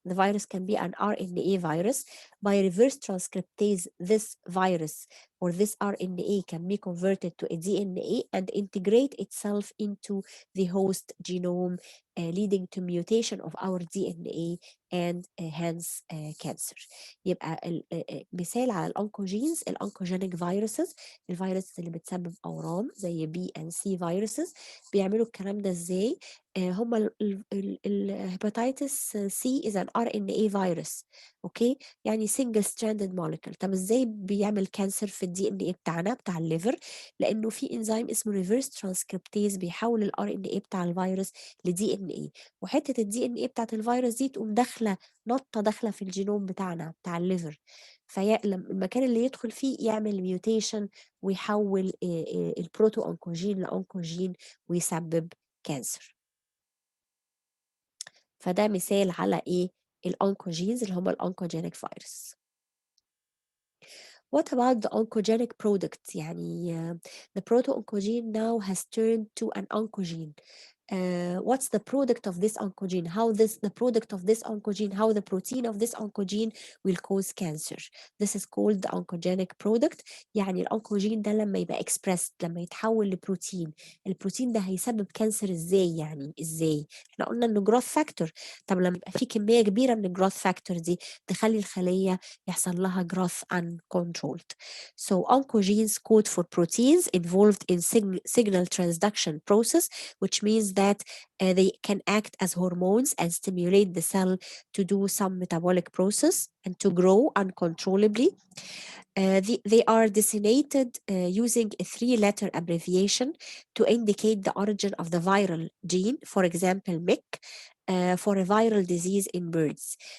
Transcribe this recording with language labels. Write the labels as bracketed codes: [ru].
[en] The virus can be an RNA virus. By reverse transcriptase, this virus or this RNA can be converted to a DNA and integrate itself into the host genome, leading to mutation of our DNA and hence cancer. [ar] يبقى مثال على الأونكوجينز الأونكوجينيك فيروسز، الفيروس اللي بتسبب أورام زي بي and سي فيروسز. بيعملوا الكلام ده ازاي؟ هما الهيباتيتس سي [en] is an RNA virus. Okay, يعني single stranded molecule. [ar] طب ازاي بيعمل كانسر في الدي ان ايه بتاعنا بتاع الليفر؟ لانه في انزيم اسمه ريفرس ترانسكريبتيز بيحول الار ان ايه بتاع الفيروس لدي ان ايه، وحته الدي ان ايه بتاعت الفيروس دي تقوم داخله نطه داخله في الجينوم بتاعنا بتاع الليفر، فالمكان اللي يدخل فيه يعمل ميوتيشن ويحول البروتو اونكوجين لاونكوجين ويسبب كانسر. فده مثال على ايه؟ الأونكوجينز اللي هم الأونكوجينيك فيروس. [en] What about the oncogenic product؟ يعني the proto-oncogene now has turned to an oncogene. What's the product of this oncogene? The product of this oncogene, how the protein of this oncogene will cause cancer. This is called the oncogenic product. [ar] يعني الأونكوجين ده لما يبقى expressed، لما يتحول لبروتين، البروتين ده هيسبب كانسر ازاي؟ يعني ازاي؟ احنا قلنا انه growth factor. طب لما يبقى في كمية كبيرة من الجروث فاكتور دي تخلي الخلية يحصل لها [en] growth uncontrolled. So oncogenes code for proteins involved in signal transduction process, which means that they can act as hormones and stimulate the cell to do some metabolic process and to grow uncontrollably. They are designated using a 3-letter abbreviation to indicate the origin of the viral gene, for example, MIC, for a viral disease in birds.